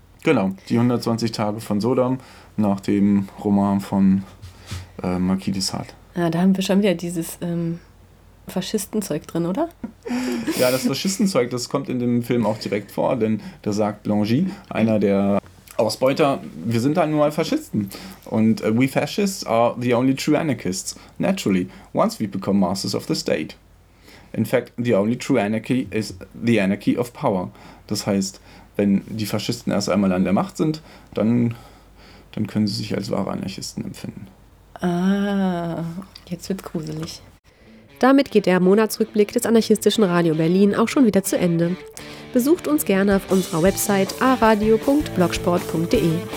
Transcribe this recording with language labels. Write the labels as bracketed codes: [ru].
[de] Genau, die 120 Tage von Sodom nach dem Roman von Marquis de Sade. Ja, da haben wir schon wieder dieses Faschistenzeug drin, oder? Ja, das Faschistenzeug, das kommt in dem Film auch direkt vor, denn da sagt Blangy, einer der Ausbeuter, wir sind dann nur mal Faschisten. [en] Und we fascists are the only true anarchists, naturally, once we become masters of the state. In fact, the only true anarchy is the anarchy of power. [de] Das heißt, wenn die Faschisten erst einmal an der Macht sind, dann können sie sich als wahre Anarchisten empfinden. Ah, jetzt wird's gruselig. Damit geht der Monatsrückblick des Anarchistischen Radio Berlin auch schon wieder zu Ende. Besucht uns gerne auf unserer Website aradio.blogsport.de.